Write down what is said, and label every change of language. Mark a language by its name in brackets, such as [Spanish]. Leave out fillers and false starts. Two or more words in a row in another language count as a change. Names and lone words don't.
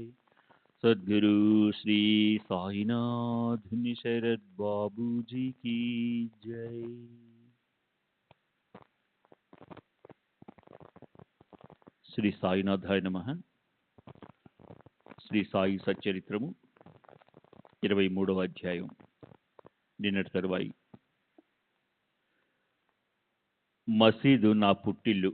[Hindi] सद्गुरु श्री साईनाथ शरद बाबू जी की जय। [Telugu] శ్రీ సాయినాథాయ నమః. శ్రీ సాయి సచ్చరిత్రము 23వ అధ్యాయం. నిన్నటి తరువాయి. మసీదు నా పుట్టిల్లు.